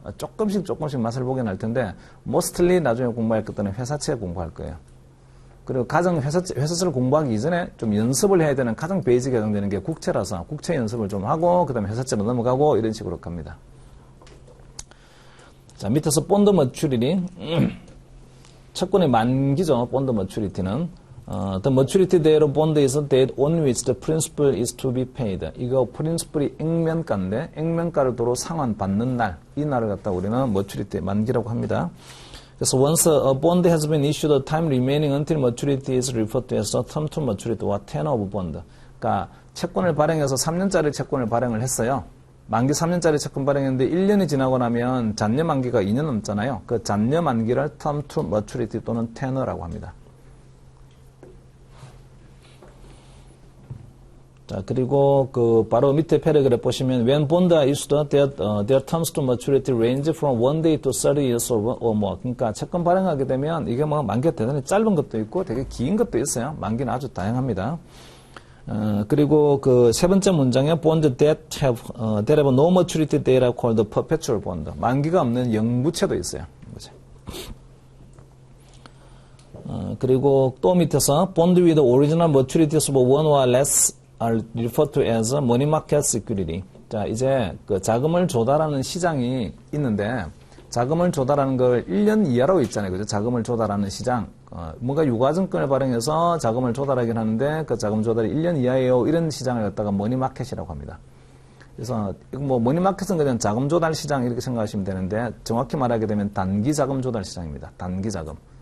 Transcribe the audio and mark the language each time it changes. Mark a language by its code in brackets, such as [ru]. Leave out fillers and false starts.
[ko] 조금씩 맛을 보긴 할 텐데, mostly 나중에 공부할 것들은 회사채 공부할 거예요. 그리고 가장 회사채를 공부하기 이전에 좀 연습을 해야 되는 가장 베이직에 해당되는 게 국채라서, 국채 연습을 좀 하고, 그 다음에 회사채로 넘어가고, 이런 식으로 갑니다. 자, 밑에서 본드 머추리티. 채권의 만기죠. 본드 머추리티는. [en] The maturity date of bond is the date on which the principal is to be paid. [ko] 이거 프린시플이 액면가인데 액면가를 도로 상환받는 날, 이 날을 갖다 우리는 maturity 만기라고 합니다. 그래서 [en] once a bond has been issued, the time remaining until maturity is referred to as the term to maturity와 tenor of bond. [ko] 그러니까 채권을 발행해서 3년짜리 채권을 발행을 했어요. 만기 3년짜리 채권 발행했는데 1년이 지나고 나면 잔여 만기가 2년 넘잖아요. 그 잔여 만기를 term to maturity 또는 tenor라고 합니다. 자, 그리고 바로 밑에 패러그래프 보시면 [en] when bond are issued, their terms to maturity range from 1 day to 30 years or more. [ko] 그러니까 채권 발행하게 되면 이게 뭐 만기가 대단히 짧은 것도 있고 되게 긴 것도 있어요. 만기는 아주 다양합니다. 그리고 세 번째 문장에 [en] bond that have no maturity date are called perpetual bond. [ko] 만기가 없는 영부채도 있어요. 그리고 또 밑에서 [en] bond with original maturities of 1 or less are referred to as money market security. [ko] 자, 이제 자금을 조달하는 시장이 있는데 자금을 조달하는 걸 1년 이하로 있잖아요. 그죠? 자금을 조달하는 시장. 뭔가 유가증권을 발행해서 자금을 조달하긴 하는데 그 자금 조달이 1년 이하예요. 이런 시장을 갖다가 머니마켓이라고 합니다. 그래서 뭐 머니마켓은 그냥 자금 조달 시장 이렇게 생각하시면 되는데 정확히 말하게 되면 단기 자금 조달 시장입니다. 단기 자금.